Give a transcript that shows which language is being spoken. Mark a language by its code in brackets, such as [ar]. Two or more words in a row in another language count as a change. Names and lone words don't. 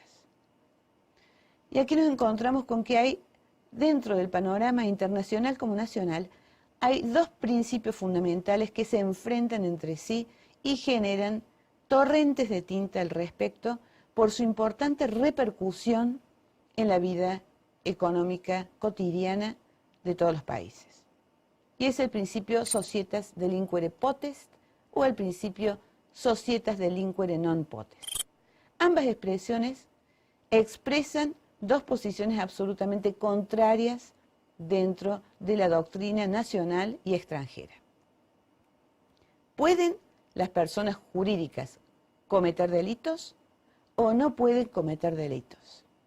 [es] Y aquí nos encontramos con que hay, dentro del panorama internacional como nacional, hay dos principios fundamentales que se enfrentan entre sí y generan torrentes de tinta al respecto por su importante repercusión en la vida económica cotidiana de todos los países. Y es el principio [la] societas delinquere potest [es] o el principio [la] societas delinquere non potest. [es] Ambas expresiones expresan dos posiciones absolutamente contrarias dentro de la doctrina nacional y extranjera. ¿Pueden las personas jurídicas cometer delitos o no pueden cometer delitos?